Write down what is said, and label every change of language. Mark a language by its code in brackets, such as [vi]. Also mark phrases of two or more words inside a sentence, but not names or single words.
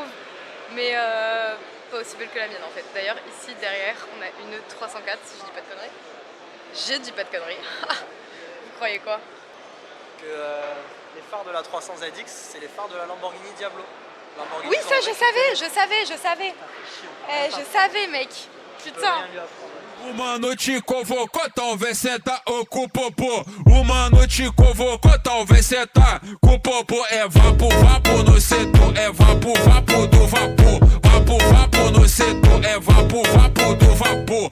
[fr] Mais pas aussi belle que la mienne en fait. D'ailleurs, ici derrière, on a une 304 si je dis pas de conneries. J'ai dit pas de conneries. Vous croyez quoi? Que les phares de la 300 ZX, c'est les phares de la Lamborghini Diablo. Oui, ça je savais. Je savais mec. Putain. [pt] Uma noite convocou, talvez senta o popô. Uma noite convocou, talvez senta com popô. É vapo, vapo no setor, é vapo, vapo do vapor. Vapo, vapo no setor, é vapo, vapo do vapor.